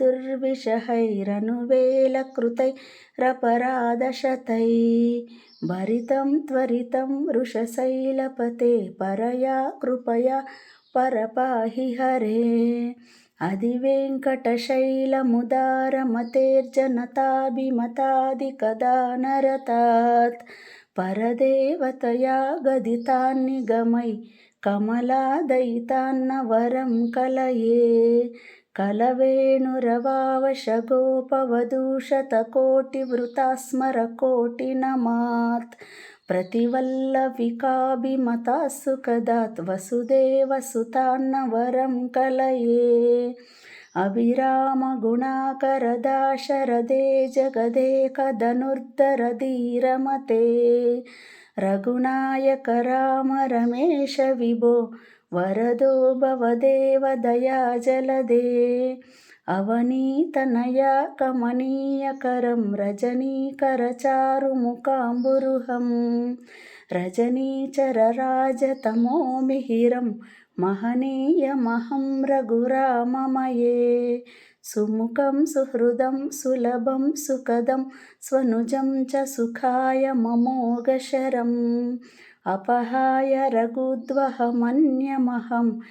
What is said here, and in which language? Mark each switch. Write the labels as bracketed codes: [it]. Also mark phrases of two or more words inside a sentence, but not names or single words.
[sa] దుర్విషహైరనువేలకృతైరపరాధశతై భరితం త్వరితం వృషశైలపతే పరయా కృపయా పరపాహి హరే అధివేంకటశైలముదారమతేర్జనతాభిమతాదికదానరతాత్ పరదేవతయా గదితాన్నిగమై కమలాదయితాన్నవరం కలయే కలవేణురవావశగోపవధూషతకోటివృతాస్మరకోటినమాత్ प्रतिवल्लविकाभिमतासु कदात् वसुदेवसुतान्नवरं कलये अभिरामगुणाकरदाशरदे जगदेकधनुर्धरधीरमते रघुनायक राम रमेश विभो वरदो भवदेव दयाजलदे అవనీతనయా కమనీయకరం రజనీకరచారుముకాంబురుహం రజనీచరరాజతమోమిహిరం మహనీయమహం రఘురామమయే సుముఖం సుహృదం సులభం సుఖదం స్వనుజం చ సుఖాయ మమోఘశరం అపహాయ రఘుద్వహమన్యమహం